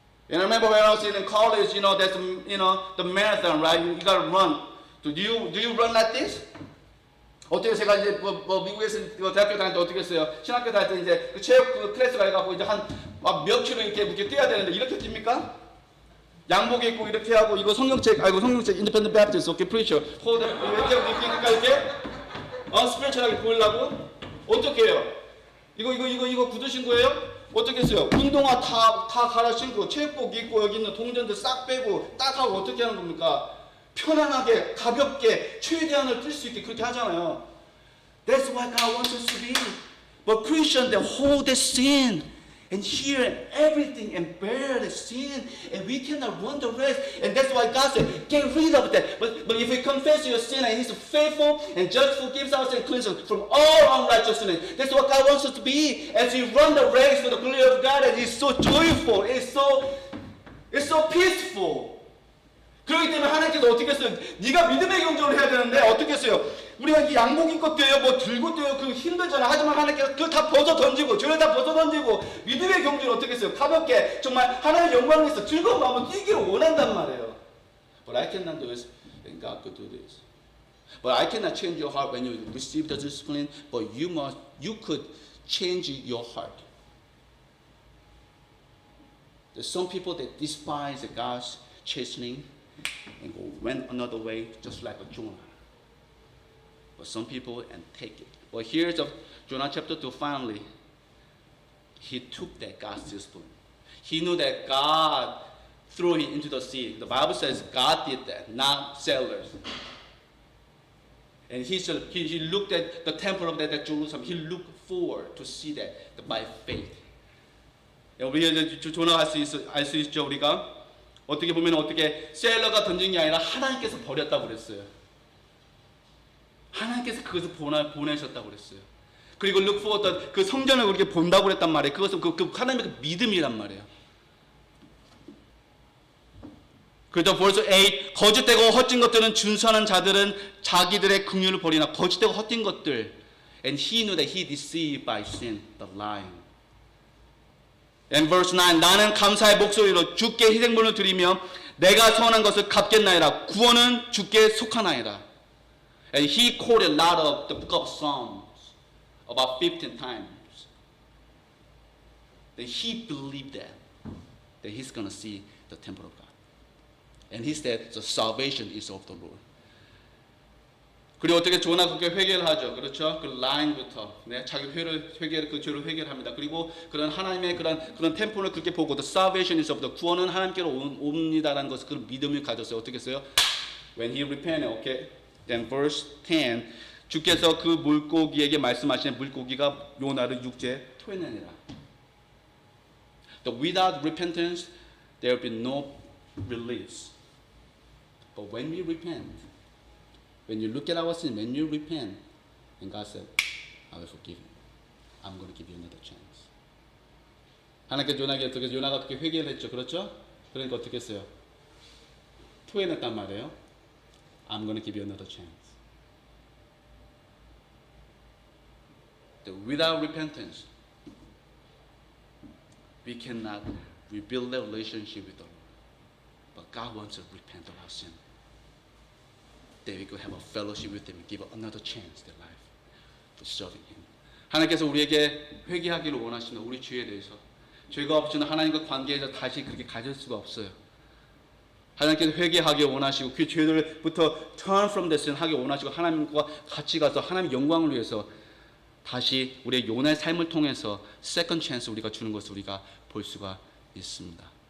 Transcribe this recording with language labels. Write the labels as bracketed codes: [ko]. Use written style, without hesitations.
[en] And I remember when I was in college, there's the marathon, right? You gotta run. Do you run like this? [ko] 어떻게 제가 이제 미국에서 대학교 다닐 때 어떻게 했어요? 신학교 다닐 때 이제 그 체육 클래스 가가지고 이제 한 몇 킬로 이렇게 뛰어야 되는데 이렇게 뜁니까? 양복 입고 이렇게 하고 이거 성경책 [en] Independent Baptist, okay, preacher. [ko] 이렇게 스피리추얼하게 보이려고 어떻게 해요? 이거 굳으신 거예요? 어떻게 했어요? 운동화 다 갈아 신고 체육복 입고 여기 있는 동전들 싹 빼고 딱 하고 어떻게 하는 겁니까? 편안하게 가볍게 최대한을 뛸 수 있게 그렇게 하잖아요. [en] That's what God wants us to be. But Christians that hold the sin and hear everything and bear the sin, and we cannot run the race. And that's why God said, get rid of that. But if we confess your sin, and He's faithful and just forgives us and cleanses us from all unrighteousness. That's what God wants us to be as we run the race for the glory of God. And it's so joyful. It's so peaceful. [ko] 그렇기 때문에 하나님께서 어떻게 했어요? 네가 믿음의 경주를 해야 되는데 어떻게 했어요? 우리가 이 양복 입고 뛰어요, 뭐 들고 뛰어요, 그 힘들잖아. 하지만 하나님께서 그걸 다 벗어 던지고, 죄를 다 벗어 던지고, 믿음의 경주를 어떻게 했어요? 가볍게 정말 하나님의 영광을 위해서 즐거운 마음으로 뛰기를 원한단 말이에요. [en] But I cannot do this, and God could do this. But I cannot change your heart when you receive the discipline. But you could change your heart. There's some people that despise God's chastening and went another way, just like a Jonah. But some people and take it. But here's Jonah chapter 2. Finally, he took that God's discipline. He knew that God threw him into the sea. The Bible says God did that, not sailors. And he looked at the temple of that Jerusalem. He looked forward to see that by faith. [ko] 우리 조나가 알 수 있죠. 우리가 어떻게 보면 어떻게 세일러가 던진 게 아니라 하나님께서 버렸다고 그랬어요. 하나님께서 그것을 보내셨다고 그랬어요. 그리고 [en] look forward, [ko] 그 성전을 그렇게 본다고 그랬단 말이에요. 그것은 그 하나님의 그 믿음이란 말이에요. 그래서 verse 8, 거짓되고 헛된 것들은 준수하는 자들은 자기들의 긍휼을 버리나 거짓되고 헛된 것들. [en] And he knew that he deceived by sin, the lying. And verse 9, [ko] 나는 감사의 목소리로 주께 희생물을 드리며 내가 선한 것을 갚겠나이다. 구원은 주께 속하나이다. [en] And he quoted a lot of the book of Psalms, about 15 times. Then he believed that he's going to see the temple of God. And he said, the salvation is of the Lord. [ko] 그리고 어떻게 조나가 그렇게 회개를 하죠. 그렇죠? 그 라인부터 자기 회개를 그 죄를 회개합니다. 그리고 그런 하나님의 그런 템플을 그렇게 보고 [en] the salvation is of the [ko] 구원은 하나님께로 옵니다라는 것을 그 믿음을 가졌어요. 어떻게 했어요? [en] When he repented, okay. Then verse 10, [ko] 주께서 그 물고기에게 말씀하시는 물고기가 요나를 육지에 토해내니라. [en] Without repentance, there will be no release. But when we repent, when you look at our sin, when you repent, and God said, I will forgive you. I'm going to give you another chance. [ko] 하나님께 요나가 그렇게 회개를 했죠. 그렇죠? 그러니까 어떻게 했어요? 토해냈단 말이에요. [en] I'm going to give you another chance. Without repentance, we cannot rebuild the relationship with the Lord. But God wants to repent of our sin. That we could have a fellowship with Him and give another chance in life to serving Him. [ko] 하나님께서 우리에게 회개하기를 원하시는 우리 죄에 대해서 죄가 없이는 하나님과 관계에서 다시 그렇게 가질 수가 없어요. 하나님께서 회개하기 원하시고 그 죄들부터 [en] turn from the sin [ko] 하기 원하시고 하나님과 같이 가서 하나님의 영광을 위해서 다시 우리의 요나의 삶을 통해서 [en] second chance [ko] 우리가 주는 것을 우리가 볼 수가 있습니다.